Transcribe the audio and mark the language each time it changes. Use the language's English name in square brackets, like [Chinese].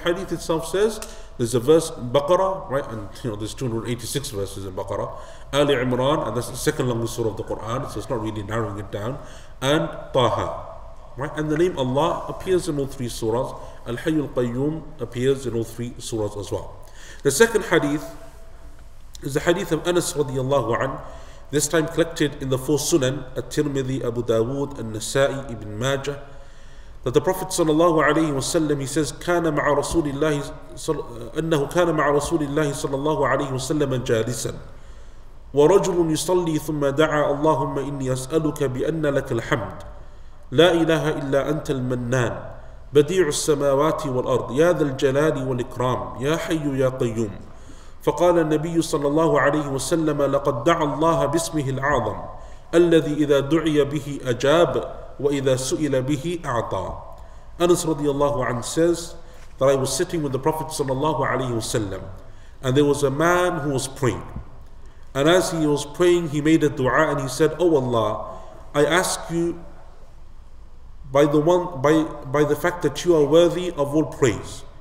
[English] The hadith itself says there's a verse in Baqarah, right? And there's 286 verses in Baqarah. Ali Imran, and that's the second longest surah of the Quran, so it's not really narrowing it down. And Taha, right? And the name Allah appears in all 3 surahs. Al-Hayyul Qayyum appears in all 3 surahs as well. The second hadith is the hadith of Anas radiyallahu anhu, this time collected in the 4 Sunan, At-Tirmidhi, Abu Dawood, An-Nasa'i, Ibn Majah, that the Prophet sallallahu alayhi wa sallam, he says, [Arabic] كان مع رسول الله أنه كان مع رسول الله صلى الله عليه وسلم جالسا ورجل يصلي ثم دعا اللهم إني أسألك بأن لك الحمد لا إله إلا أنت المنان بديع السماوات والأرض يا ذا الجلال والإكرام يا حي يا قيوم. فقال النبي صلى الله عليه وسلم لقد دعا الله باسمه الأعظم الذي إذا دعي به أجاب وإذا سئل به أعطى. [English] Anas radiallahu anhu says that I was sitting with the Prophet sallallahu alaihi wasallam, and there was a man who was praying. And as he was praying, he made a dua and he said, "Oh Allah, I ask you by the fact that you are worthy of all praise.